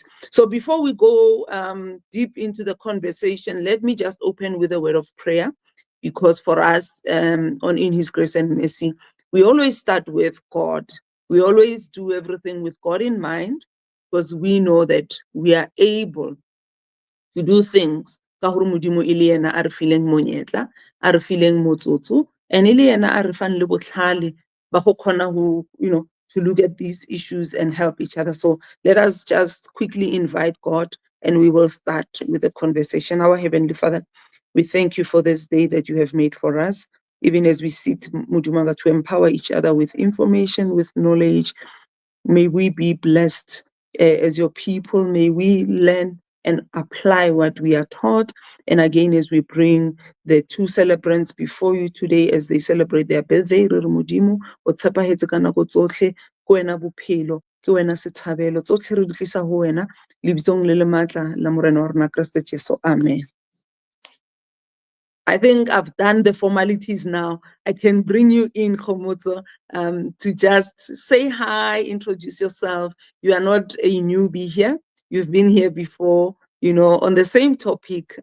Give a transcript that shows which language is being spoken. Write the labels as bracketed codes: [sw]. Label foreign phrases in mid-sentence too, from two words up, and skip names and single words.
[en] So before we go deep into the conversation, let me just open with a word of prayer, because for us on In His Grace and Mercy, we always start with God. We always do everything with God in mind, because we know that we are able to do things [tn] ka gore modimo e le ena a re fileng monyetla, a re fileng motsotso, [en] and [tn] e le ena a re fang le botlhale ba go kgona go, [en] you know, to look at these issues and help each other. So let us just quickly invite God, and we will start with the conversation. Our Heavenly Father, we thank you for this day that you have made for us, even as we sit, Mudumaga, to empower each other with information, with knowledge. May we be blessed as your people. May we learn and apply what we are taught. And again, as we bring the two celebrants before you today, as they celebrate their birthday, [tn] re re Modimo, o tshepagetse ka nako tsotlhe, ke wena bophelo, ke wena setshhabelo, tsotlhe re di tlisa ho wena, lebitsong le le matla la morena wa rona Kriste Jesu. [en] Amen. I think I've done the formalities now. I can bring you in, Khomoto, to just say hi, introduce yourself. You are not a newbie here. You've been here before, you know, on the same topic.